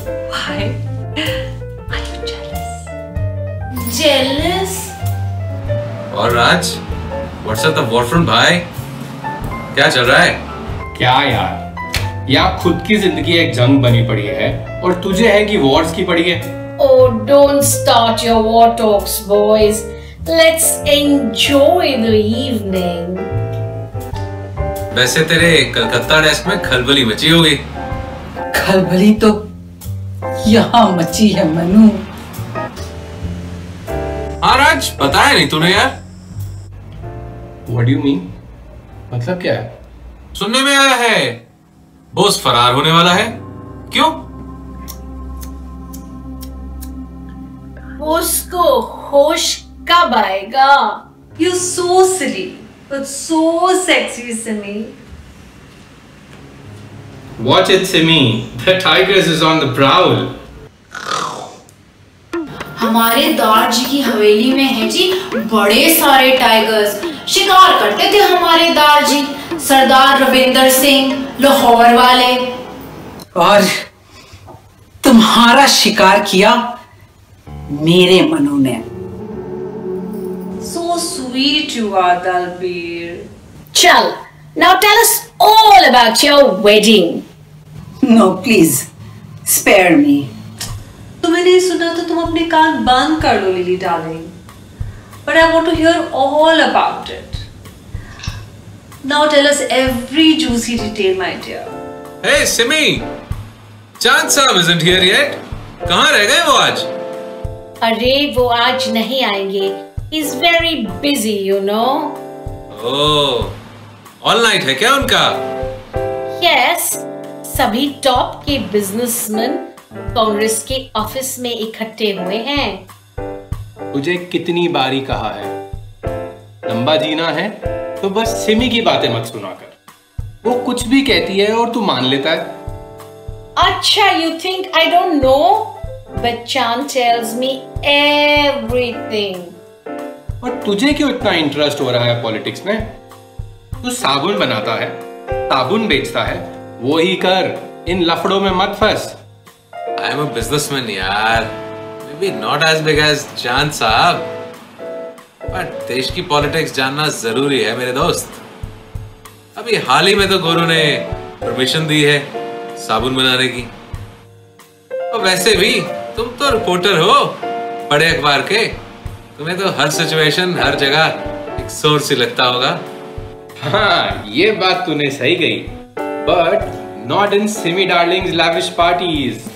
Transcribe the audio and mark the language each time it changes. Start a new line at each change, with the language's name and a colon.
English: Why? Are you jealous? Jealous?
Hindi: और राज,
English: WhatsApp the warfront
Hindi: भाई, क्या चल रहा है? क्या यार, यहाँ खुद की जिंदगी एक जंग बनी पड़ी है और तुझे है कि वॉर्स की पड़ी है।
English: Oh, don't start your war talks, boys. Let's enjoy the evening.
Hindi: वैसे तेरे कलकत्ता डेस्क में खलबली मची होगी। खलबली तो यहाँ मची है मनु। हाँ राज, बताया नहीं तूने यार।
English: What do you mean?
Hindi: मतलब क्या है? सुनने में आया है बोस फरार होने वाला है। क्यों? उसको होश कब आएगा?
English: You're so silly, but so sexy, Simi. Watch it, Simi. The tigers is on the prowl.
Hindi: हमारे दारजी की हवेली में है जी बड़े सारे टाइगर्स। शिकार करते थे हमारे दारजी, सरदार रविंदर सिंह लाहौर वाले। और तुम्हारा शिकार किया मेरे मनु ने।
English: So sweet you are, Dalbir. Chal, now tell us all about your wedding. No, please, spare me.
Hindi: तुम्हें नहीं सुना तो तुम अपने कान बंद कर लो, lily darling.
English: But I want to hear all about it. Now tell us every juicy detail, my dear. Hey Simi, Chand साहब isn't here yet.
Hindi: कहाँ रह गए वो आज? अरे वो आज नहीं आएंगे।
English: He's very busy, you know.
Hindi: Oh, all night है क्या उनका? Yes, सभी टॉप के बिजनेसमैन कांग्रेस के ऑफिस में इकट्ठे हुए हैं। तुझे कितनी बारी कहा है, लंबा जीना है तो बस सिमी की बातें मत सुना कर। वो कुछ भी कहती है और तू मान लेता है।
English: अच्छा, you think I don't know? But Chand tells me everything.
Hindi: और तुझे क्यों इतना इंटरेस्ट हो रहा है पॉलिटिक्स में? तू साबुन बनाता है, साबुन बेचता है, वो ही कर, इन लफड़ों में मत फंस।
English: I am a businessman यार, maybe not as big as Chand साहब, but
Hindi: देश की पॉलिटिक्स जानना जरूरी है मेरे दोस्त। अभी हाल ही में तो गुरु ने परमिशन दी है साबुन बनाने की। और वैसे भी तुम तो रिपोर्टर हो बड़े अखबार के, तुम्हें तो हर सिचुएशन हर जगह एक सोर्स ही लगता होगा। हाँ, ये बात तूने सही कही,
English: but not in Simi darling's lavish parties.